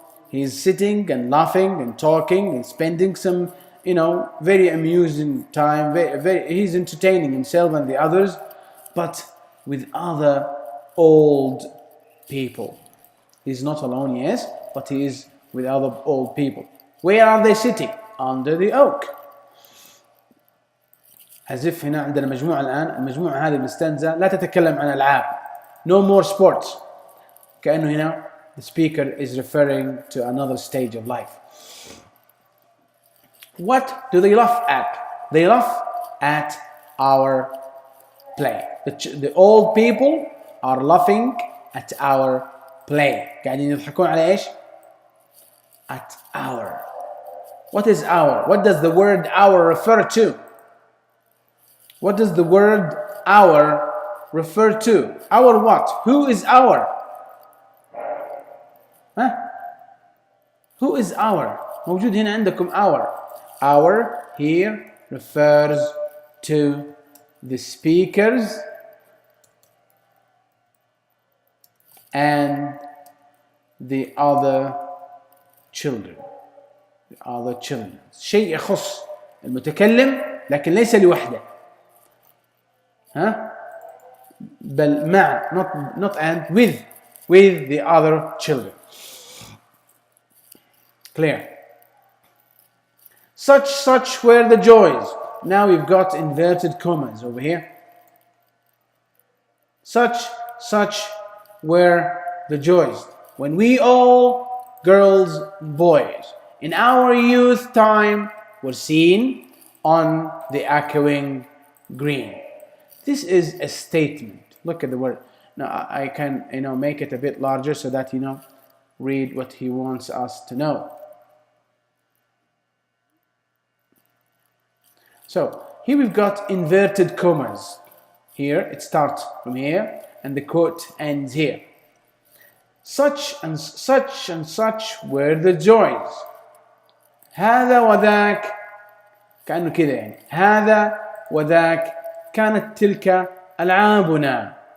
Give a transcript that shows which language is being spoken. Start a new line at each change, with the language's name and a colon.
English: He's sitting and laughing and talking and spending some, very amusing time. He's entertaining himself and the others, but with other old people. He's not alone, yes, but he is with other old people. Where are they sitting? Under the oak. As if
Arabic: هنا عندنا مجموعة الآن، المجموعة هذه بالستانزا لا تتكلم عن ألعاب.
English: No more sports.
Arabic: كأنه هنا
English: the speaker is referring to another stage of life. What do they laugh at? They laugh at our play. The old people are laughing at our play.
Arabic: قاعدين يضحكون على إيش؟
English: At our. What is our? What does the word our refer to? What does the word our refer to? Our what? Who is our? Who is our?
Arabic: موجود هنا عندكم our.
English: Our here refers to the speakers and the other children. The other children.
Arabic: شيء يخص المتكلم لكن ليس لوحده. بل مع,
English: not and, with the other children. Clear? Such were the joys. Now we've got inverted commas over here. Such were the joys when we all, girls, boys, in our youth time were seen on the echoing green. This is a statement. Look at the word. Now I can make it a bit larger so that read what he wants us to know. So here we've got inverted commas. Here it starts from here and the quote ends here. Such and such were the joys.
Arabic: هذا وذاك كأنه كذا يعني. هذا وذاك كانت تلك ألعابنا.